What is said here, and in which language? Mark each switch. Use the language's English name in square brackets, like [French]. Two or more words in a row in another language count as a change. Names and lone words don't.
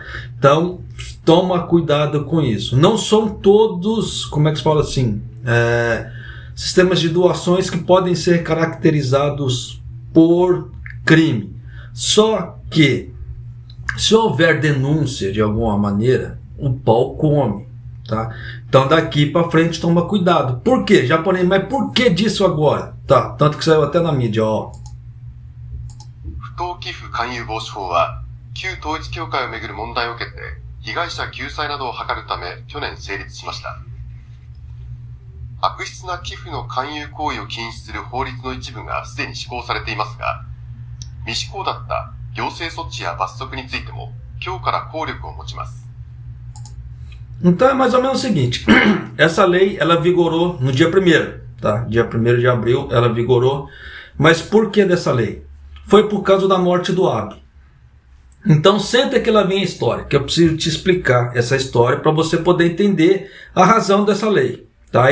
[Portuguese] Então, toma cuidado com isso. Não são todos, como é que se fala assim, sistemas de doações que podem ser caracterizados por crime. Só que, se houver denúncia de alguma maneira, o pau come, tá? Então, daqui para frente, toma cuidado. Por quê, japonês? Mas por que disso agora? Tá, tanto que saiu até na mídia, ó. [Japanese] 不当寄付勧誘防止法は、旧統一教会をめぐる問題を受けて、被害者救済などを図るため、去年成立しました。悪質な寄付の勧誘行為を禁止する法律の一部がすでに施行されていますが、未施行だった行政措置や罰則についても、今日から効力を持ちます。 [Portuguese] Então é mais ou menos o seguinte, essa lei ela vigorou no dia 1º, tá? Dia 1º de abril ela vigorou, mas por que dessa lei? Foi por causa da morte do Abe. Então senta que lá vem a história, que eu preciso te explicar essa história para você poder entender a razão dessa lei, tá?